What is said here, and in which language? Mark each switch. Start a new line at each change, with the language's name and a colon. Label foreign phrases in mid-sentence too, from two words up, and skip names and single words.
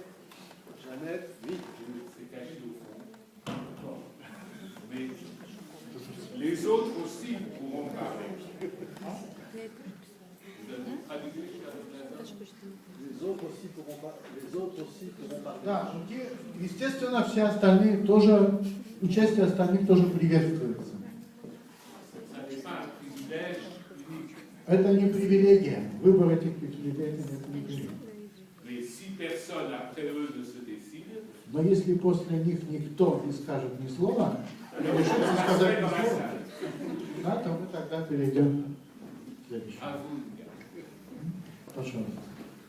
French: Jeannette, oui. c'est caché au fond. Mais les autres aussi pourront parler. Vous avez traduit Les autres aussi pourront parler.
Russian: Да, естественно, все остальные тоже, участие остальных тоже приветствуется. Ça n'est pas un privilège unique. Это не привилегия. Выбор этих привилегий – это не привилегия.
French: Mais si personne après eux ne se décide,
Russian: Но если после них никто не скажет ни слова, не
French: on
Russian: решится
French: va
Russian: сказать
French: passer
Russian: ни
French: dans la
Russian: слова,
French: salle.
Russian: да, то мы тогда перейдем к следующему.
French: À vous.
Russian: Пожалуйста.